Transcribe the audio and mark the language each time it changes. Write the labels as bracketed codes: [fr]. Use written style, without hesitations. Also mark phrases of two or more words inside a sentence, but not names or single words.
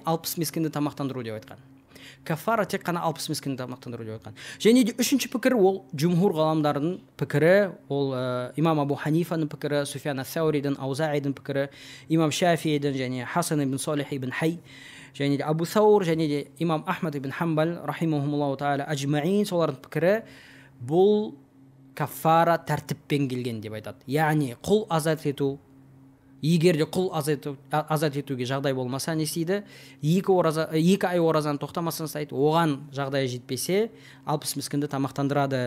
[kk] 60 мискинді тамақтандыру деп айтқан. Кафара тек қана 60 мискинді тамақтандыру деп айтқан. Және де үшінші пікір ол жумхур ғаламдарының пікірі, ол имам Абу Ханифаның пікірі, Суфиян ас-Сауридің, Аузаидің пікірі, имам Шафиидің және Хасан ибн Салих ибн Хай, және де Абу Саур, және де имам Ахмад ибн Хамбал [ar] رحمهم الله تعالى أجمعين, [kk] солардың пікірі бұл кафара тәртіппен келген деп айтады. Яғни құл азат ету, егер де құл азат етуге жағдай болмаса не істейді? 2 ай оразаны тоқтамастан ұстайды, оған жағдайы жетпесе 60 мискинді тамақтандырады.